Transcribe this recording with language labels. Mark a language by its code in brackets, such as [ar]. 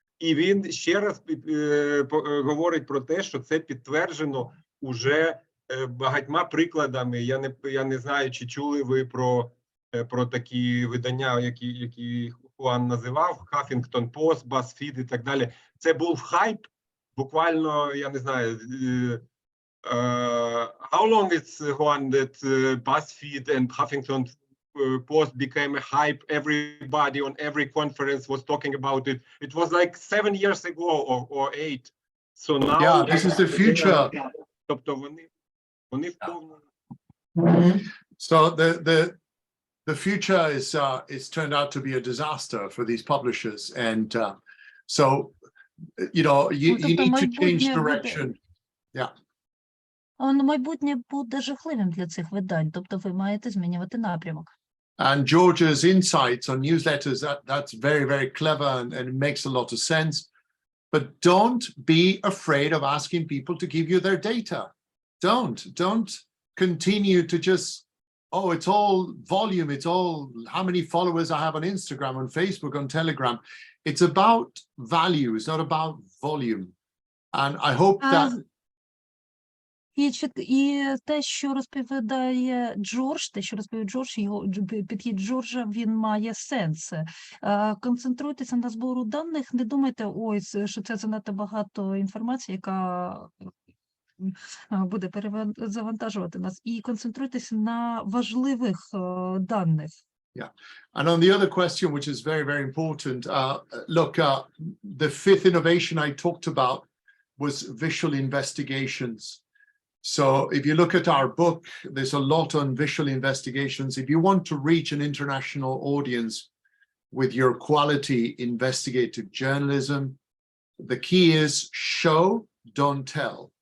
[uk] І він ще раз говорить про те, що це підтверджено уже багатьма прикладами. Я не знаю, чи чули ви про такі видання, які Хуан називав, Huffington Post, BuzzFeed і так далі. Це був хайп. Буквально, я не знаю, [en] how long it's, Juan, that BuzzFeed and Huffington Post became a hype? Everybody on every conference was talking about it. It was like 7 years ago or 8. So now... Yeah, this is the future. [uk] Тобто вони в повному... [en] So the future is turned out to be a disaster for these publishers. And so... You know, you need to change direction. Yeah. [uk] Майбутнє буде жахливим для цих видань, тобто ви маєте змінювати напрямок. [en] And George's insights on newsletters, that's very, very clever and it makes a lot of sense. But don't be afraid of asking people to give you their data. Don't continue to just, oh, it's all volume, it's all how many followers I have on Instagram, on Facebook, on Telegram. It's about value, it's not about volume. And I hope that... [uk] І те, що розповідає Джордж, його підхід Джорджа, він має сенс. Концентруйтеся на збору даних, не думайте, ой, що це занадто багато інформації, яка буде завантажувати нас. І концентруйтеся на важливих даних. [en] Yeah. And on the other question, which is very, very important, look, the fifth innovation I talked about was visual investigations. So if you look at our book, there's a lot on visual investigations. If you want to reach an international audience with your quality investigative journalism, the key is show, don't tell.